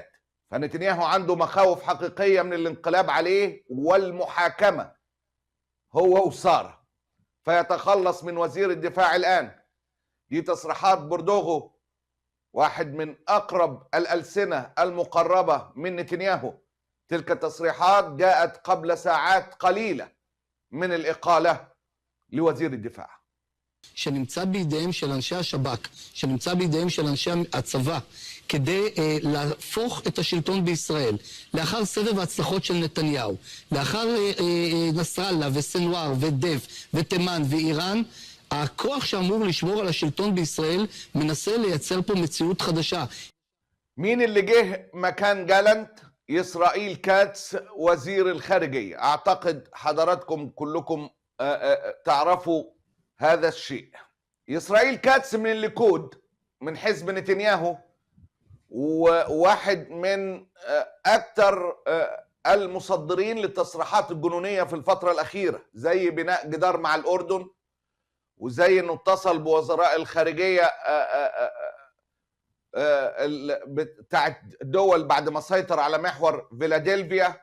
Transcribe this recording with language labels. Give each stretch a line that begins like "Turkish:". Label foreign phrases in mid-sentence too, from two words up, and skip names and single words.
Arabic: فنتنياهو عنده مخاوف حقيقية من الانقلاب عليه والمحاكمة هو وسارة، فيتخلص من وزير الدفاع الآن. دي تصريحات بردوغو، واحد من أقرب الألسنة المقربة من نتنياهو. تلك التصريحات جاءت قبل ساعات قليلة من الإقالة לווזיר الدفاع.
Hebrew: שנמצא בידיהם של אנשי השב"כ, שנמצא בידיהם של אנשי הצבא, כדי להפוך את השלטון בישראל, לאחר סבב ההצלחות של נתניהו, לאחר נסראללה וסנואר ודף ותימן ואיראן, הכוח שאמור לשמור על השלטון בישראל מנסה לייצר פה מציאות חדשה.
Arabic: مين اللي جه مكان جالانت؟ إسرائيل كاتس وزير الخارجية. أعتقد حضراتكم كلكم تعرفوا هذا الشيء. إسرائيل كاتس من الليكود، من حزب نتنياهو، وواحد من أكثر المصدرين للتصريحات الجنونية في الفترة الأخيرة، زي بناء جدار مع الأردن، وزي انه اتصل بوزراء الخارجيه بتاعت دول بعد ما سيطر على محور فيلادلفيا.